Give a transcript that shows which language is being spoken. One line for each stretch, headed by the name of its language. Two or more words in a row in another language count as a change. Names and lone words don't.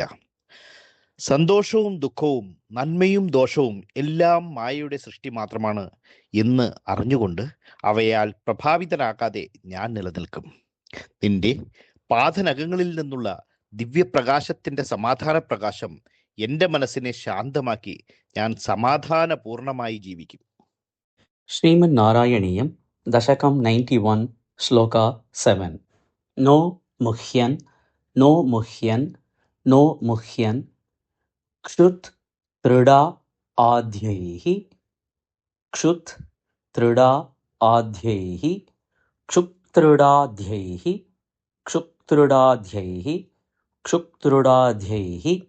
Malayalam: സന്തോഷവും ദുഃഖവും നന്മയും ദോഷവും എല്ലാം മായയുടെ സൃഷ്ടി മാത്രമാണ് എന്ന് അറിഞ്ഞുകൊണ്ട് അവയാൽ പ്രഭാവിതരാകാതെ ഞാൻ നിലനിൽക്കും. നിന്റെ പാദനഖങ്ങളിൽ നിന്നുള്ള ദിവ്യപ്രകാശത്തിന്റെ സമാധാന പ്രകാശം എൻ്റെ മനസ്സിനെ ശാന്തമാക്കി ഞാൻ സമാധാനപൂർണമായി ജീവിക്കും.
Sanskrit: ಶ್ರೀಮನ್ ನಾರಾಯಣೀಯಂ ದಶಕಂ 91 ಶ್ಲೋಕ 7. ನೋ ಮುಹ್ಯನ್ ನೋ ಮುಹ್ಯನ್ ನೋ ಮುಹ್ಯನ್ ಕ್ಷುತ್ ತೃಡಾ ಆಧ್ಯೈಃ ಕ್ಷುತ್ ತೃಡಾ ಆಧ್ಯೈಃ ಕ್ಷುಕ್ತೃಡಾಧ್ಯೈಃ ಕ್ಷುಕ್ತೃಡಾಧ್ಯೈಃ ಕ್ಷುಕ್ತೃಡಾಧ್ಯೈಃ